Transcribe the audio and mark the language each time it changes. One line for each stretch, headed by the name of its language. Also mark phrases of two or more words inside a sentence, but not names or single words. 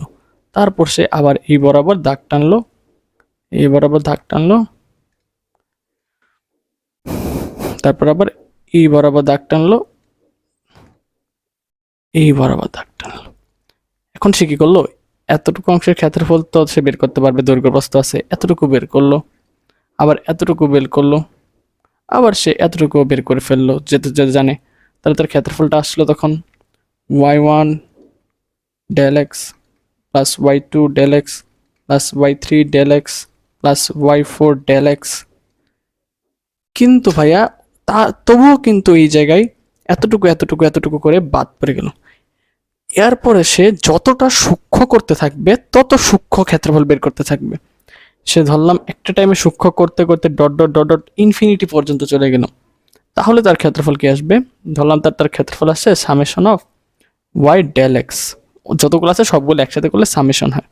Bangla: তারপর সে আবার এই বরাবর দাগ টানলো, এই বরাবর দাগ টানলো, তারপর আবার এই বরাবর দাগ টানলো, এই বরাবর দাগ টানলো। এখন সে কি করলো, এতটুকু অংশের ক্ষেত্রফল তো সে বের করতে পারবে, দৈর্ঘ্য প্রস্থ আছে, এতটুকু বের করলো, আবার এতটুকু বের করলো, আবার সে এতটুকু বের করে ফেললো, যেতে যেতে জানে। তাহলে তার ক্ষেত্রফলটা আসলো তখন y1 del x প্লাস y2 del x প্লাস y3 del x প্লাস y4 del x। কিন্তু ভাইয়া তবুও কিন্তু এই জায়গায় এতটুকু এতটুকু এতটুকু করে বাদ পড়ে গেল। এরপরে সে যতটা সূক্ষ্ম করতে থাকবে তত সূক্ষ্ম ক্ষেত্রফল বের করতে থাকবে। সে ধরলাম একটা টাইমে সূক্ষ্ম করতে করতে
English: dot dot dot dot infinity
Bangla: পর্যন্ত চলে গেল, তাহলে তার ক্ষেত্রফল কি আসবে, ধরলাম তার ক্ষেত্রফল আসছে
English: summation of y del x,
Bangla: যতগুলো আছে সবগুলো একসাথে করলে সামেশন হয়।